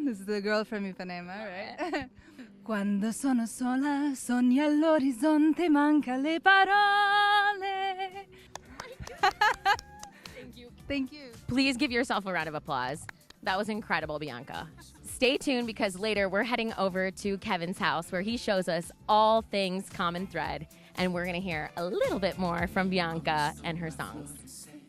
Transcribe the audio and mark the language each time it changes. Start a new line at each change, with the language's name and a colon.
English: This is the girl from Ipanema, right?
Italian: Quando sono sola, sogno all'orizzonte, manca le parole.
English: Thank you. Thank you. Please give yourself a round of applause. That was incredible, Bianca. Stay tuned because later we're heading over to Kevin's house where he shows us all things Common Thread, and we're going to hear a little bit more from Bianca and her songs.